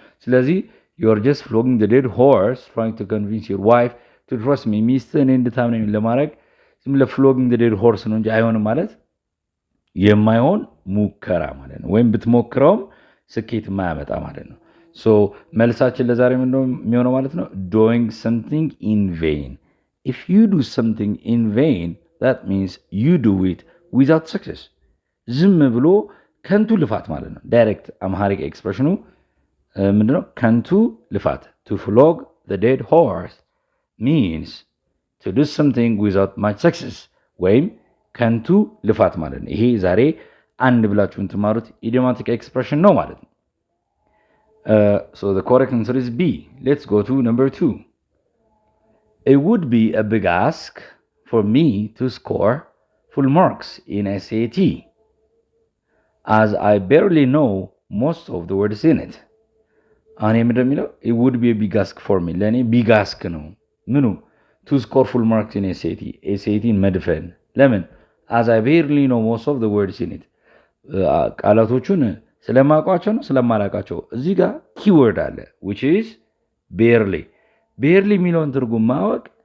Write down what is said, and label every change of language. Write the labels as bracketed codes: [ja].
[am] ስለዚህ you are just flogging the dead horse trying to convince your wife to trust me። ሚስትህን እንድታምነኝ ለማድረግ ዝም ብለህ flogging the dead horse ነው እንጂ አይሆንም ማለት የማይሆን ሙከራ ማለት ነው። ወይም ብትሞክረውም ስኬት የማያመጣ ማለት ነው። ሶ መልሳችን ለዛሬ ምንድነው የሚሆነው ማለት ነው? [en] doing something in vain. if you do something in vain that means you do it without success። ዝም ብሎ ከንቱ ልፋት ማለት ነው። ዳይሬክት አምሃሪክ ኤክስፕሬሽኑ ምንድነው? ከንቱ ልፋት to flog the dead horse means to do something without much success ወይም ከንቱ ልፋት ማለት ነው። ይሄ ዛሬ አንድ ብላችሁ እንትማሩት idiomatic expression ነው ማለት ነው። So the correct answer is B. Let's go to number 2. It would be a big ask for me to score full marks in SAT as I barely know most of the words in it. አሁን የምንደሚለው it would be a big ask for me ለእኔ big ask ነው ምኑ to score full marks in SAT መድፈን ለምን as I barely know most of the words in it ቃላቶቹን ስለማውቃቸው ነው ስለማላውቃቸው እዚህ ጋር ኪወርድ አለ which is barely የሚለውን ትርጉም ማወቅ